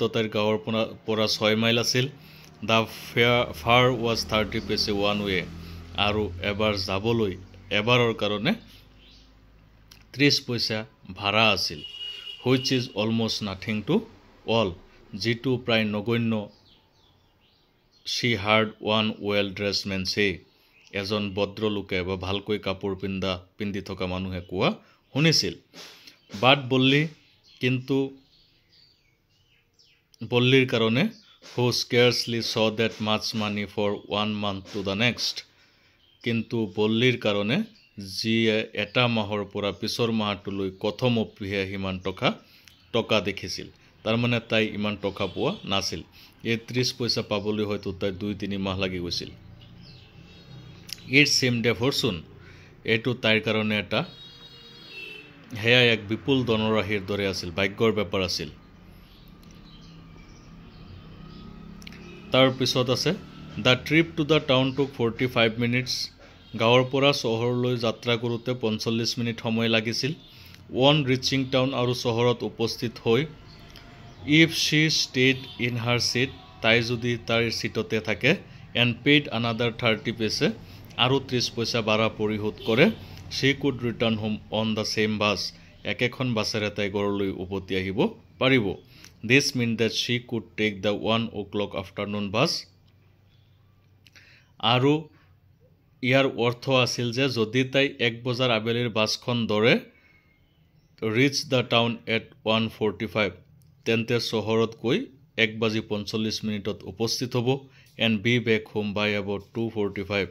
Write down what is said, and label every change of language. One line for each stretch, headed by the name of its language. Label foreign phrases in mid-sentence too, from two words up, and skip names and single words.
Assamese: তাইৰ গাঁৱৰ পৰা 6 মাইল আছিল
English: The fare was 30 paise one way
Assamese: আৰু এবাৰৰ কাৰণে 30 পইচা ভাড়া আছিল
English: which is almost nothing to all
Assamese: যিটো প্ৰায় নগণ্য
English: she heard one well dressed man say
Assamese: এজন ভদ্ৰলোকে বা ভালকৈ কাপোৰ পিন্ধি থকা মানুহে কোৱা শুনিছিল বাট কিন্তু বল্লীৰ কাৰণে
English: who scarcely saw that much money for 1 month to the next
Assamese: কিন্তু বল্লীৰ কাৰণে যি এটা মাহৰ পৰা পিছৰ মাহটোলৈ কথমপিহে সিমান টকা দেখিছিল তাৰ মানে তাই ইমান টকা পোৱা নাছিল এই 30 পইচা পাবলৈ হয়তো তাই 2-3 মাহ লাগি গৈছিল
English: It seemed a fortune
Assamese: এটো তাইৰ কাৰণে এটা হেয়া এক বিপুল ধনৰাশিৰ দৰে আছিল ভাগ্যৰ ব্যাপাৰ আছিল তাৰ পিছত আছে
English: The trip to the town took 45 minutes
Assamese: গাঁৱৰ পৰা চহৰলৈ যাত্ৰা কৰোঁতে 45 মিনিট সময় লাগিছিল
English: Once reaching town
Assamese: আৰু চহৰত উপস্থিত হৈ
English: If she stayed in her seat
Assamese: তাই যদি তাৰ চিটতে থাকে
English: and paid another 30 paise
Assamese: আৰু 30 পইচা ভাড়া পৰিশোধ কৰে
English: she could return home on the same bus
Assamese: একেখন বাছেৰে তাই ঘৰলৈ উভতি আহিব পাৰিব
English: This meant that she could take the 1 o'clock afternoon bus
Assamese: আৰু ইয়াৰ অৰ্থ আছিল যে যদি তাই 1 বজাৰ আবেলিৰ বাছখন ধৰে
English: reach the town at 1:45
Assamese: তেন্তে চহৰত গৈ 1:45 মিনিটত উপস্থিত হ'ব
English: and be back home by about 2:45